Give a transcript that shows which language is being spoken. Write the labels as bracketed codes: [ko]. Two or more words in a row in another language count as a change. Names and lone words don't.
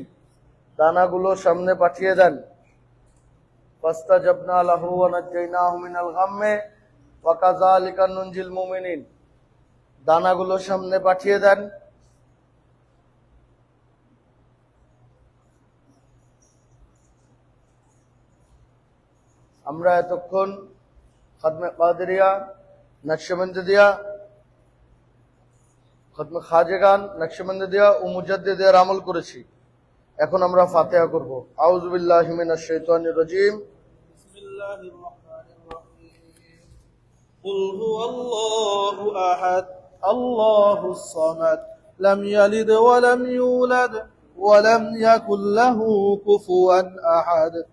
[bn] দানাগুলো সামনে পাঠিয়ে দেন। [ar] فاستجبنا له ونجيناه من الغم وكذلك ننجي المؤمنين. [bn] দানাগুলো সামনে পাঠিয়ে দেন। আমরা এতক্ষণ খাতমে কাদেরিয়া, নকশবন্দিয়া, খাতমে খাজেগান, নকশবন্দিয়া ও মুজাদ্দিদের আমল করেছি। এখন আমরা ফাতিহা করব। [ar] أعوذ بالله من الشيطان الرجيم. بسم الله الرحمن الرحيم. قل هو الله أحد، الله الصمد، لم يلد ولم يولد ولم يكن له كفوا أحد.